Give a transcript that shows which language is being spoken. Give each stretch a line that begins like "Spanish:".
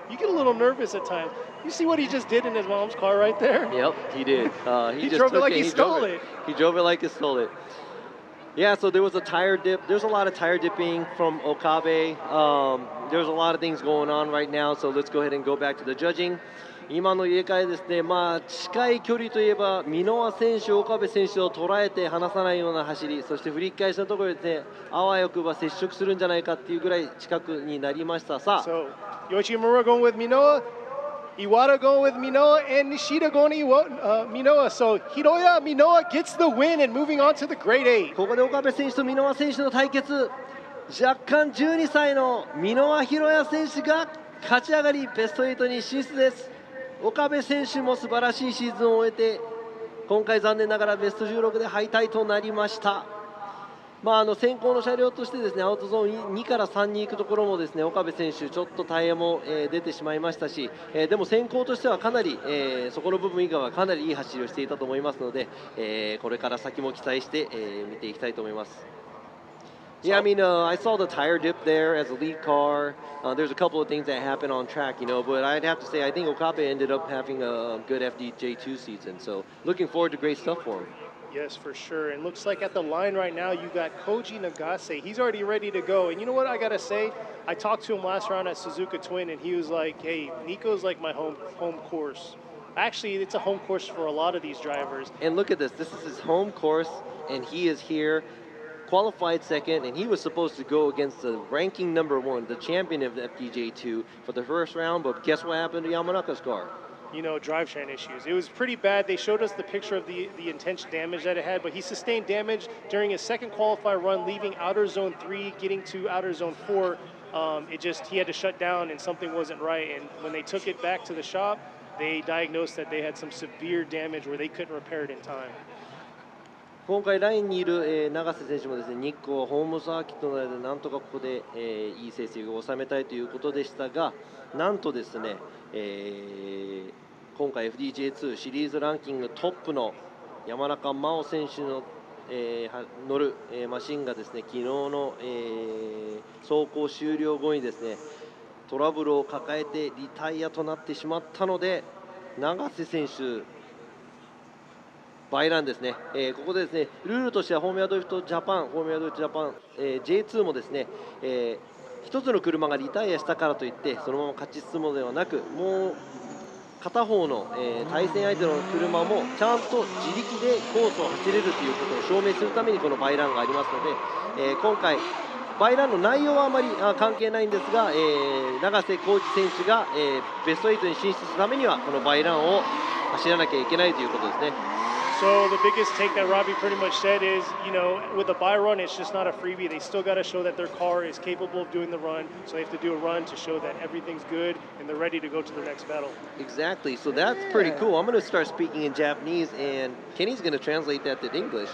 English: You get a little nervous at times. You see what he just did in his mom's car right there? Yep, he did. He just drove it like he stole it. He drove it like he stole it. Yeah, so there was a tire dip. There's a lot of tire dipping from Okabe. There's a lot of things going on right now, so let's go ahead and go back to the judging.
Japanese: 今の入れ替えですね、近い距離といえば、箕輪選手、岡部選手を捉えて離さないような走り、そして振り返しのところでですね、あわよくば接触するんじゃないかっていうぐらい近くになりました。さあ、
English: So, Yoshimura going with Minoa, Iwata going with Minoa, and Nishida going to Minoa. So, Hiroya Minoa gets the win and moving on to the Grade 8.
Japanese: ここで岡部選手と箕輪選手の対決、若干12歳の箕輪博也選手が勝ち上がり、ベスト8に進出です。岡部選手も素晴らしいシーズンを終えて、今回残念ながらベスト16で敗退となりました。先行の車両としてですね、アウトゾーン2から3に行くところもですね、岡部選手ちょっとタイヤも出てしまいましたし、でも先行としてはかなり、そこの部分以外はかなりいい走りをしていたと思いますので、これから先も期待して、見ていきたいと思います。
English: Yeah, I mean, I saw the tire dip there as a lead car. There's a couple of things that happened on track, but I'd have to say I think Okabe ended up having a good FDJ2 season. So looking forward to great stuff for him. Yes, for sure. And looks like at the line right now, you got Koji Nagase. He's already ready to go. And you know what I got to say? I talked to him last round at Suzuka Twin, and he was like, hey, Nikko's like my home course. Actually, it's a home course for a lot of these drivers. And look at this. This is his home course, and he is here. Qualified second, and he was supposed to go against the ranking #1, the champion of the FDJ2 for the first round, but guess what happened to Yamanaka's car? Drivetrain issues. It was pretty bad. They showed us the picture of the intense damage that it had, but he sustained damage during his second qualifier run, leaving outer zone 3, getting to outer zone 4. He had to shut down and something wasn't right, and when they took it back to the shop, they diagnosed that they had some severe damage where they couldn't repair it in time.
Japanese: 今回ラインにいる、永瀬選手もですね、日光ホームサーキットなのでなんとかここで、いい成績を収めたいということでしたが、なんとですね、今回 FDJ2 シリーズランキングトップの山中真央選手の、乗る、マシンがですね、昨日の、走行終了後にですね、トラブルを抱えてリタイアとなってしまったので、永瀬選手バイランですね、ここでですね、ルールとしてはフォーミュラドリフトジャパン、J2 もですね、一つの車がリタイアしたからといってそのまま勝ち進むのではなく、もう片方の、対戦相手の車もちゃんと自力でコースを走れるということを証明するためにこのバイランがありますので、今回バイランの内容はあまり関係ないんですが、永瀬浩二選手が、ベスト8に進出するためにはこのバイランを走らなきゃいけないということですね。
English: So the biggest take that Robbie pretty much said is, with the buy run, it's just not a freebie. They still got to show that their car is capable of doing the run. So they have to do a run to show that everything's good and they're ready to go to the next battle. Exactly. So that's pretty cool. I'm going to start speaking in Japanese, and Kenny's going to translate that to English.